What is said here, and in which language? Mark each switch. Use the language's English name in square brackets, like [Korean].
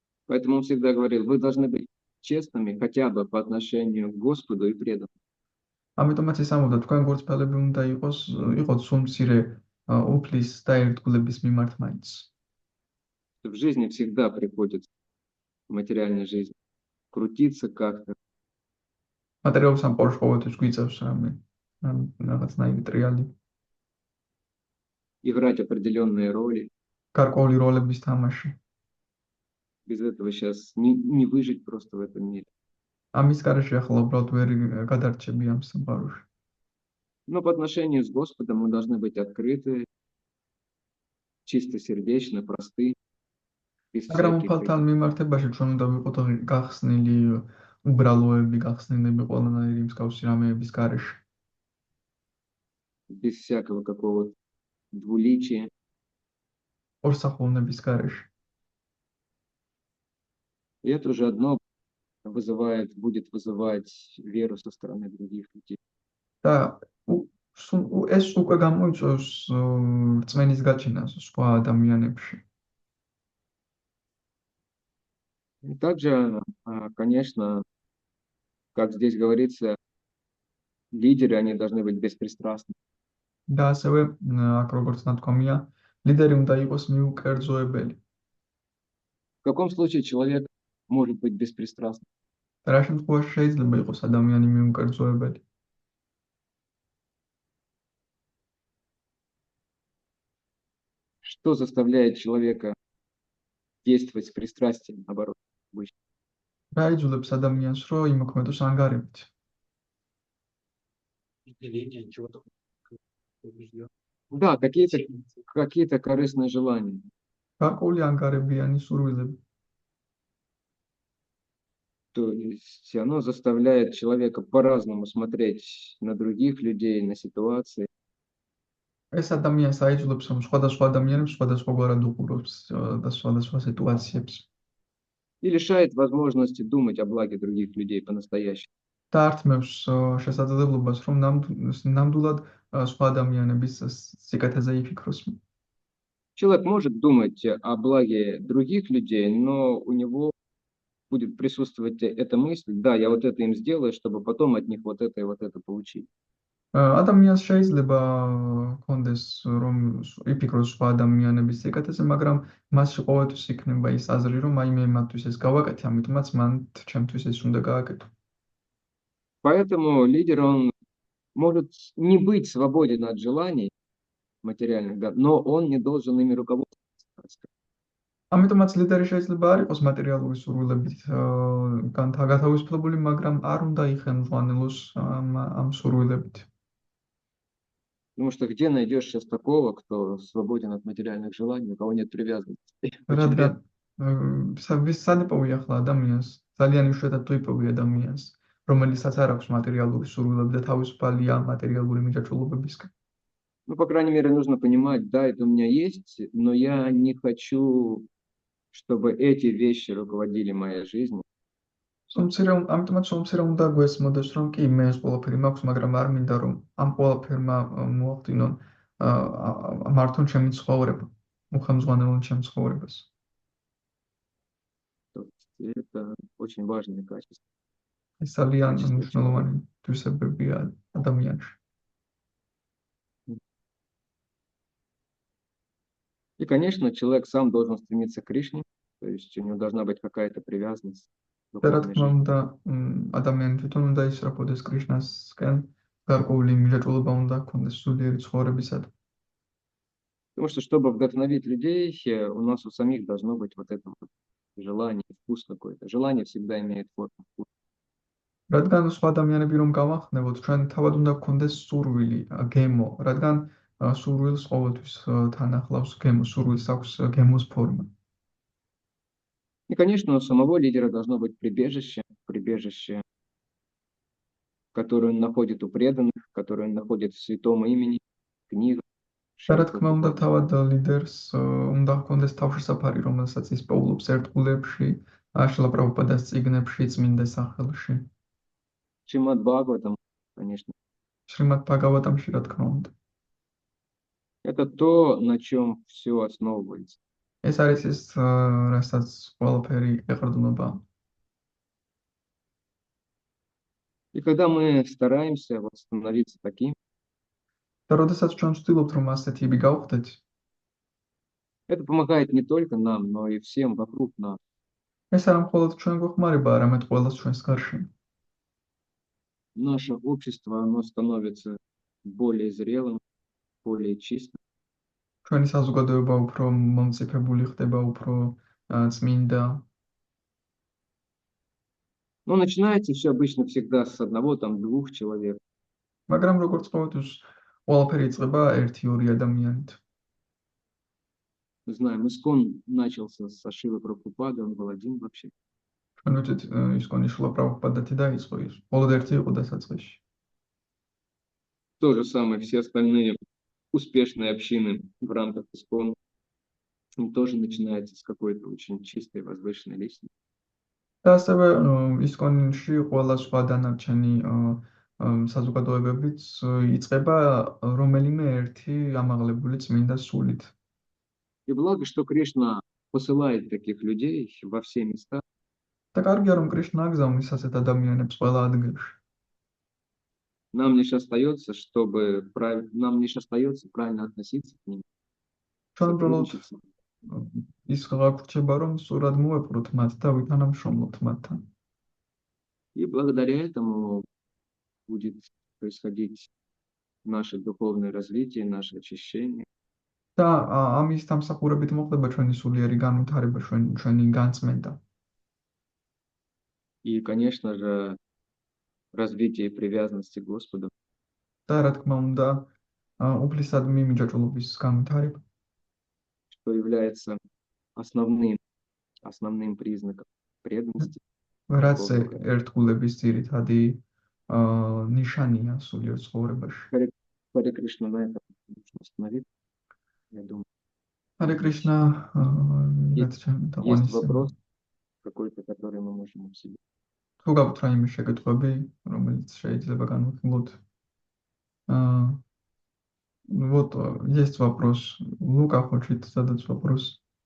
[Russian] Поэтому он всегда говорил, вы должны быть честными хотя бы по отношению к Господу и преданным. [Georgian] ამიტომაც ის ამბობდა, თქვენ გულწრფელები უნდა იყოთ სულ მცირე უფლის და ერთგულების მიმართ მაინც. [Russian] В жизни всегда приходится, в материальной жизни, крутиться как-то, [Georgian] მატერიალურ სამყაროში ყოველთვის გვიწევს რაღაცნაირი ტრიალი, [Russian] играть определенные роли. [Georgian] გარკვეული როლების თამაში. [Russian] Без этого сейчас не выжить просто в этом мире. [Georgian] ამის გარეშე ახლა უბრალოდ ვერ გადარჩები ამ სამყაროში. [Russian] Но по отношению с Господом мы должны быть открыты, чистосердечны, просты, без [Georgian] მაგრამ [Russian] всяких [Georgian] უფალთან [Russian] этих, [Georgian] მიმართებაში ჩვენ უნდა ვიყოთ გახსნილი უბრალოები, გახსნილები ყველანაირი მსგავსი რამეების გარეშე. [Russian] без всякого какого-то двуличия. [Georgian] ორსახოვნების გარეშე. [Russian] И это уже одно будет вызывать веру со стороны других людей. [Georgian] და ეს უკვე გამოიწვევს რწმენის გაჩენას სხვა ადამიანებში. [Russian] И также, конечно, как здесь говорится, лидеры, они должны быть беспристрастны. [Georgian] და ასევე აქ როგორც ნათქვამია, ლიდერი უნდა იყოს მიუკერძოებელი. [Russian] В каком случае человек может быть беспристрастным? [Georgian] რა შემთხვევაში შეიძლება იყოს ადამიანი მიუკერძოებელი? [Russian] Что заставляет человека действовать с пристрастием, наоборот, обычно? [Georgian] რა იძულებს ადამიანს, რომ იმოქმედოს ანგარებით? [Russian] Разделение чего-то убежден. Да, какие-то корыстные желания. [Georgian] გარკვეული ანგარებიანი სურვილები. [Russian] То есть оно заставляет человека по-разному смотреть на других людей, на ситуации. [Georgian] ეს ადამიანს აიძულებს, რომ სხვადასხვა ადამიანებს სხვადასხვაგვარად უყუროს და სხვადასხვა სიტუაციებს. [Russian] И лишает возможности думать о благе других людей по-настоящему. [Georgian] და ართმევს შესაძლებლობას, რომ ნამდვილად სხვა ადამიანების სიკეთეზე იფიქროს. [Russian] Человек может думать о благе других людей, но у него будет присутствовать эта мысль, да, я вот это им сделаю, чтобы потом от них вот это и вот это получить. [Georgian] ადამიანს შეიძლება კონდეს რომ იფიქროს სხვა ადამიანების სიკეთეზე, მაგრამ მასში ყოველთვის იქნება ის აზრი, რომ აი მე მათთვის ეს გავაკეთე, ამიტომაც მან ჩემთვის ეს უნდა გააკეთო. [Russian] Поэтому лидер, он может не быть свободен от желаний материальных, да, но он не должен ими руководствоваться. [Georgian] ამიტომაც ლიდერი შეიძლება არ იყოს მატერიალური სურვილებით გათავისუფლებული, მაგრამ არ უნდა იხელმძღვანელოს ამ სურვილებით. [Russian] Потому что где найдешь сейчас такого, кто свободен от материальных желаний, у кого нет привязанности? [Georgian] რადგან სად იპოვი ახლა ადამიანს, ძალიან იშვიათად თუ იპოვი ადამიანს, რომელსაც არ აქვს მატერიალური სურვილები და თავისუფალია მატერიალური მიჯაჭვულობებისგან. [Russian] Ну, по крайней мере, нужно понимать, да, это у меня есть, но я не хочу, чтобы эти вещи руководили моей жизнью. [Georgian] ამიტომაც სულმცირე უნდა გვესმოდეს, რომ კი მე ეს ყველაფერი მაქვს, მაგრამ არ მინდა რომ ამ ყველაფერმა მოახდინონ მართონ ჩემი ცხოვრება, უხელმძღვანელონ ჩემ ცხოვრებას. [Russian] Это очень важное качество. [Georgian] ეს ძალიან მნიშვნელოვანი თვისებებია ადამიანში. [Russian] И, конечно, человек сам должен стремиться к Кришне, то есть у него должна быть какая-то привязанность. [Georgian] და რა თქმა უნდა, ადამიანი თვითონ უნდა ისწრაფოდეს კრიშნასკენ, გარკვეული მიჯაჭვულობა უნდა ჰქონდეს სულიერი ცხოვრებისადმი. [Russian] Потому что, чтобы вдохновить людей, у нас у самих должно быть вот это вот желание, вкус какой-то. Желание всегда имеет форму вкуса. [Georgian] რადგან სხვა ადამიანები რომ გავახსნებოთ, ჩვენ თავად უნდა გქონდეს სურვილი, გემო, რადგან სურვილს ყოველთვის თან ახლავს გემო, სურვილს აქვს გემოს форма. [Russian] И, конечно, у самого лидера должно быть прибежище, которое он находит у преданных, которое он находит в святом имени, книгах. [Georgian] რა თქმა უნდა, თავად ლიდერს უნდა ჰქონდეს თავშესაფარი, რომელსაც ის პოულობს ერთგულებში, შილა პრაბჰუპადას წიგნებში, წმინდა სახელში. [Russian] Шримад Бхагаватам, конечно. [Georgian] შრიმად ბაგავატამში, რა თქმა უნდა. [Russian] Это то, на чем все основывается. [Georgian] ეს არის ის, რასაც ყველაფერი ეყრდნობა. [Russian] И когда мы стараемся вот становиться таким, [Georgian] და როდესაც ჩვენ ვცდილობთ, რომ ასეთები გავხდეთ, [Russian] это помогает не только нам, но и всем вокруг нас. [Georgian] ეს არა მხოლოდ ჩვენ გვეხმარება, არამედ ყველას ჩვენს გარშემო. [Russian] Наше общество, оно становится более зрелым, более чистым. [Georgian] ჩვენი საზოგადოება უფრო მომწიფებული ხდება, უფრო წმინდა. [Russian] Но начинается все обычно всегда с одного, там, двух человек. [Georgian] მაგრამ როგორც ყოველთვის, ყველაფერი იწყება 1-2 ადამიანით. [Russian] Мы знаем, Искон начался с Шрилы Прабхупады, он был один вообще. [Georgian] ჩვენ ვიცით, ისკონის შილა პრაბჰუპადათი დაიწყო ის. მხოლოდ ერთი იყო დასაწყისში. [Russian] То же самое все остальные успешные общины в рамках Искон тоже начинается с какой-то очень чистой, возвышенной личности. [Georgian] და ასევე ისკონში ყველა სხვა დანარჩენი საზოგადოებებიც იწყება რომელიმე ერთი ამაღლებული წმინდა სულით. [Russian] И благо, что Кришна посылает таких людей во все места. [Georgian] და კარგია, რომ კრიშნა აგზავნის ასეთ ადამიანებს ყველა ადგილში. [Russian] Нам лишь остается, правильно относиться к ним. [Georgian] ჩვენ უბრალოდ [Russian] сотрудничать. [Georgian] ის გვაქვს, რომ სწორად მოვეპყროთ მათ და ვითანამშრომლოთ მათთან. [Russian] И благодаря этому будет происходить наше духовное развитие, наше очищение. [Georgian] და ამის დამსახურებით მოხდება ჩვენი სულიერი განვითარება, ჩვენი განწმენდა. [Russian] И, конечно же, развитие привязанности к Господу. [Georgian] და რა თქმა უნდა, უფლისადმი მიჯაჭვობის განვითარება, [Russian] что является основным признаком преданности. [Georgian] რაც ერთგულების ძირითადი ნიშანია სულიერ ცხოვრებაში. [Russian] Харе Кришна, на этом нужно остановиться, я думаю. Харе Кришна, Есть вопрос какой-то, который мы можем обсудить. [Georgian] თუ გაქვთ რაიმე შეკითხვები, რომელიც შეიძლება განვიხილოთ. [Russian] Вот есть вопрос. Лука хочет задать вопрос.